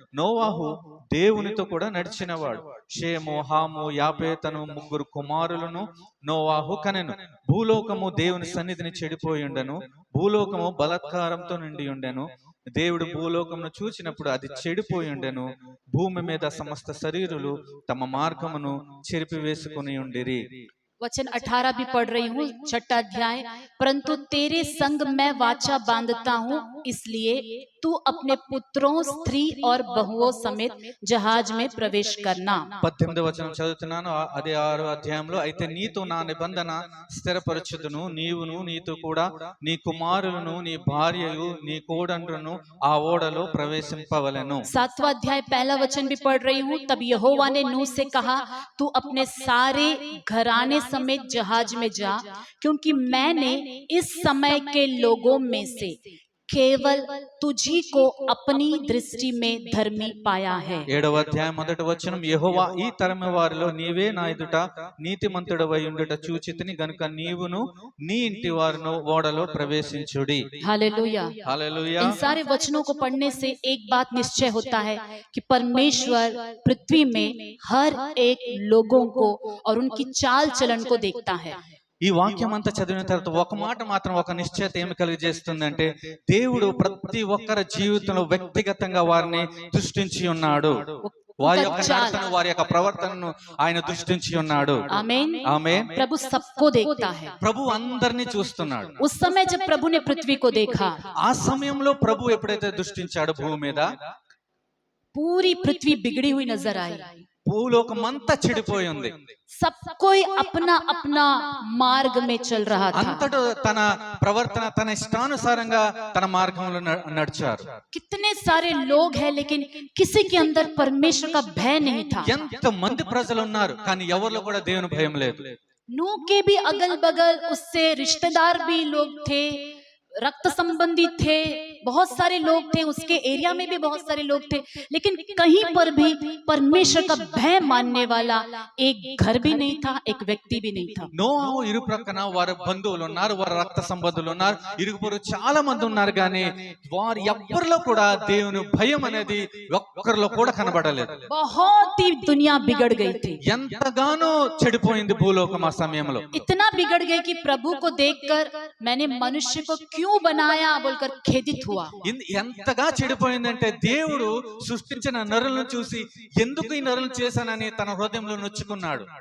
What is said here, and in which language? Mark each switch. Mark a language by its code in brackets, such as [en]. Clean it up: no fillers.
[te] నోవాహు దేవునితో కూడా నడిచినవాడు. షేము, హాము, యాపేతను 3 కుమారులను నోవాహు కనెను. భూలోకము దేవుని సన్నిధిని చెడిపోయి ఉండెను. భూలోకము బలాత్కారంతో నిండి ఉండెను. దేవుడు భూలోకమును చూచినప్పుడు అది చెడిపోయి ఉండెను. భూమి మీద సమస్త శరీరులు తమ మార్గమును చెరిపివేసుకుని ఉండిరి. [hi] वचन 18 भी पढ़ रही हूँ, 6वां अध्याय। परंतु तेरे संग मैं वाचा बांधता हूँ, इसलिए तू अपने पुत्रों, स्त्री और बहुओं समेत जहाज में प्रवेश करना। [te] 18వ వచనం చదువుతున్నాను. అదే 6వ అధ్యాయంలో, అయితే నీతో నా నిబంధన స్థిరపరచుదును. నీవును నీతో కూడా నీ కుమారులను, నీ భార్యయు, నీ కోడండ్రును ఆ ఓడలో ప్రవేశింపవలెను. [hi] 7वां अध्याय 1 वचन भी पढ़ रही हूँ। तब यहोवा ने नूह से कहा, तू अपने सारे घराने समेत जहाज में जा, क्योंकि मैंने इस समय के लोगों में से केवल तुझी को अपनी दृष्टि में धर्मी पाया है। [te] 7వ అధ్యాయం 1వ వచనం, యెహోవా, ఈ తరము వారిలో నీవే నా ఎదుట నీతిమంతుడవై ఉండుట చూచితిని గనుక నీవును నీ ఇంటి వారును ఓడలో ప్రవేశించుడి. [hi] हालेलुया। [te] హల్లెలూయా. [hi] इन सारे वचनों को पढ़ने से एक बात निश्चय होता है कि परमेश्वर पृथ्वी में हर एक लोगों को और उनकी चाल चलन को देखता है। [te] ఈ వాక్యం అంతా చదివిన తర్వాత ఒక మాట మాత్రం, ఒక నిశ్చయత ఏమి కలిగజేస్తుందంటే, దేవుడు ప్రతి ఒక్కరి జీవితంలో వ్యక్తిగతంగా వారిని దృష్టించి ఉన్నాడు. వారి యొక్క నడతను, వారి యొక్క ప్రవర్తనను ఆయన దృష్టించి ఉన్నాడు. [hi] आमीन। [te] ఆమేన్. [hi] प्रभु सबको देखता है। [te] ప్రభు అందరినీ చూస్తున్నాడు. [hi] उस समय जब प्रभु ने पृथ्वी को देखा, [te] ఆ సమయంలో ప్రభు ఎప్పుడైతే దృష్టించాడో భూమి మీద, [hi] पूरी पृथ्वी बिगड़ी हुई नजर आई। [te] భూలోకం అంతా చెడిపోయి ఉంది. [hi] सब कोई अपना अपना मार्ग में चल रहा था। [te] అంతటా తన ప్రవర్తన, తన ఇష్టానుసారంగా తన మార్గంలో నడిచారు. [hi] कितने सारे लोग हैं, लेकिन किसी के अंदर परमेश्वर का भय नहीं था। [te] ఎంత మంది ప్రజలు ఉన్నారు, కానీ ఎవరిలో కూడా దేవుని భయం లేదు. [hi] नूह के भी अगल बगल उससे रिश्तेदार भी लोग थे, रक्त संबंधी थे, बहुत सारे लोग थे, उसके एरिया में भी बहुत सारे लोग थे, लेकिन कहीं पर भी परमेश्वर का भय मानने वाला एक घर भी नहीं था, एक व्यक्ति भी नहीं था। [te] నోవాహు ఇరు ప్రక్కన వారి బంధువులు ఉన్నారు, వారి రక్త సంబంధులు ఉన్నారు, ఇరుగుపొరు చాలా మంది ఉన్నారు, కానీ వారి ఎవ్వరిలో కూడా దేవుని భయం అనేది ఒక్కరిలో కూడా కనబడలేదు. [hi] बहुत ही दुनिया बिगड़ गई थी। [te] ఎంతగానో చెడిపోయింది భూలోకం ఆ సమయంలో. [hi] इतना बिगड़ गई कि प्रभु को देखकर मैंने मनुष्य को क्यों बनाया बोलकर खेदित हुआ। हुआ। [te] ఎంతగా చెడిపోయిందంటే దేవుడు సృష్టించిన నరులను చూసి ఎందుకు ఈ నరులను చేశానని తన హృదయంలో నొచ్చుకున్నాడు.